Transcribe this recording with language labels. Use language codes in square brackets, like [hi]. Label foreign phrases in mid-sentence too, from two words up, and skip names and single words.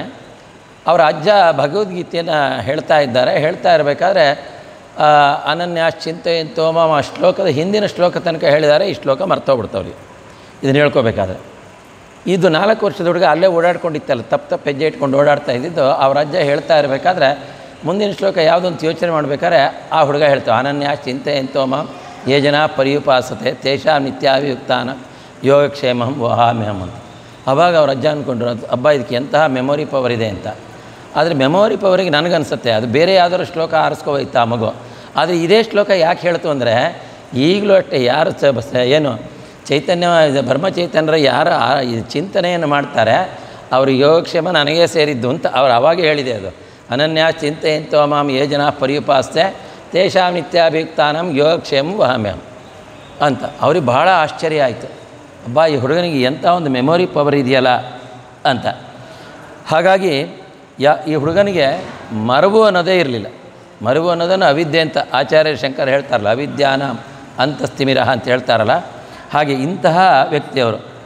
[kn] ಅವರ ಅಜ್ಜ ಭಗವದ್ಗೀತೆಯನ್ನು ಹೇಳ್ತಾ ಇರಬೇಕಾದ್ರೆ [sa] ಅನನ್ಯಾಶ್ಚಿಂತೆಯಂತೋ ಮಾಮ [kn] ಶ್ಲೋಕದ ಹಿಂದಿನ ಶ್ಲೋಕ ತನಕ ಹೇಳಿದ್ದಾರೆ. ಈ ಶ್ಲೋಕ ಮರ್ತೋಗ್ಬಿಡ್ತವ್ರಿಗೆ ಇದನ್ನು ಹೇಳ್ಕೋಬೇಕಾದ್ರೆ. ಇದು 4 ವರ್ಷದ ಹುಡುಗ ಅಲ್ಲೇ ಓಡಾಡ್ಕೊಂಡಿತ್ತಲ್ಲ, ತಪ್ಪು ಹೆಜ್ಜೆ ಇಟ್ಕೊಂಡು ಓಡಾಡ್ತಾ ಇದ್ದಿದ್ದು. ಅವ್ರ ಅಜ್ಜ ಹೇಳ್ತಾ ಇರಬೇಕಾದ್ರೆ ಮುಂದಿನ ಶ್ಲೋಕ ಯಾವುದೊಂದು ಯೋಚನೆ ಮಾಡಬೇಕಾದ್ರೆ ಆ ಹುಡುಗ ಹೇಳ್ತಾವೆ, [sa] ಅನನ್ಯಾಶ್ಚಿಂತೆಯಂತೋ ಮಾಂ ಯೇ ಜನ ಪರ್ಯುಪಾಸತೆ ತೇಷಾಂ ನಿತ್ಯಾಭಿಯುಕ್ತಾನ ಯೋಗಕ್ಷೇಮಂ ವಹಾಮ್ಯಹಂ [kn] ಅಂತ. ಆವಾಗ ಅವ್ರ ಅಜ್ಜ ಅಂದ್ಕೊಂಡ್ರು, ಹಬ್ಬ ಇದಕ್ಕೆ ಎಂತಹ [en] memory power [kn] ಇದೆ ಅಂತ. ಆದರೆ ಮೆಮೊರಿ ಪವರಿಗೆ ನನಗನ್ಸುತ್ತೆ ಅದು ಬೇರೆ ಯಾವುದಾದ್ರು ಶ್ಲೋಕ ಆರಿಸ್ಕೋಯ್ತು ಆ ಮಗು. ಆದರೆ ಇದೇ ಶ್ಲೋಕ ಯಾಕೆ ಹೇಳ್ತು ಅಂದರೆ ಈಗಲೂ ಅಷ್ಟೇ ಯಾರು ಏನು ಚೈತನ್ಯ ಬ್ರಹ್ಮಚೈತನ್ಯರ ಯಾರು ಚಿಂತನೆಯನ್ನು ಮಾಡ್ತಾರೆ ಅವರು ಯೋಗಕ್ಷೇಮ ನನಗೇ ಸೇರಿದ್ದು ಅಂತ ಅವ್ರು ಅವಾಗೇ ಹೇಳಿದೆ. [sa] ಅದು ಅನನ್ಯ ಚಿಂತೆಯಂತೋ ಮಾಂ ಯೇ ಜನ ಪರ್ಯುಪಾಸ್ತೆ ತೇಷಾಂ ನಿತ್ಯಾಭಿಯುಕ್ತಾನಂ ಯೋಗಕ್ಷೇಮಂ ವಹಾಮ್ಯಹಂ ಅಂತ. [kn] ಅವ್ರಿಗೆ ಬಹಳ ಆಶ್ಚರ್ಯ ಆಯಿತು, ಅಬ್ಬಾ ಈ ಹುಡುಗನಿಗೆ ಎಂಥ ಒಂದು [en] memory power [kn] ಇದೆಯಲ್ಲ ಅಂತ. ಹಾಗಾಗಿ ಈ ಹುಡುಗನಿಗೆ ಮರವು ಅನ್ನೋದೇ ಇರಲಿಲ್ಲ. ಮರವು ಅನ್ನೋದನ್ನು ಅವಿದ್ಯೆ ಅಂತ ಆಚಾರ್ಯ ಶಂಕರ್ ಹೇಳ್ತಾರಲ್ಲ, [sa] ಅವಿದ್ಯಾನ ಅಂತಸ್ತಿಮಿರಹ [kn] ಅಂತ ಹೇಳ್ತಾರಲ್ಲ, ಹಾಗೆ ಇಂತಹ ವ್ಯಕ್ತಿಯವರು.